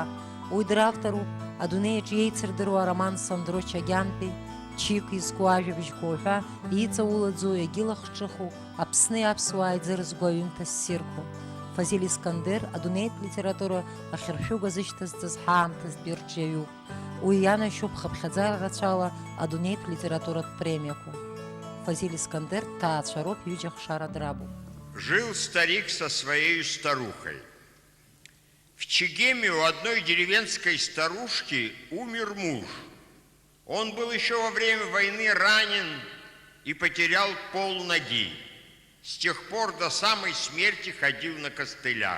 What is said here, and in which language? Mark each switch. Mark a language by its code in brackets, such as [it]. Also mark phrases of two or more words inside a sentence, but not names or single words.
[ab] Уи дравторуп адунеиаҿ иеицырдыруа ароман Сандро Чагьантәи, Чик изку ажәабжьқәа уҳәа иҵаулаӡоу иагьылахҿыху Аԥсни аԥсуааи ӡырзго аҩымҭа ссирқәа. Фазиль Искандер адунеитә литература ахьыршәыга зышьҭазҵаз ҳаамҭазтәи рҿиаҩуп. Уи ианашьоуп хыԥхьаӡара рацәала адунеитә литературатә премиақәа. Фазиль Искандер дҭаацәароуп, ҩыџьа хшара драбуп. [ru] Жил старик со своей старухой. В Чегеме у одной деревенской старушки умер муж. Он был еще во время войны ранен и потерял полноги. С тех пор до самой смерти ходил на костылях.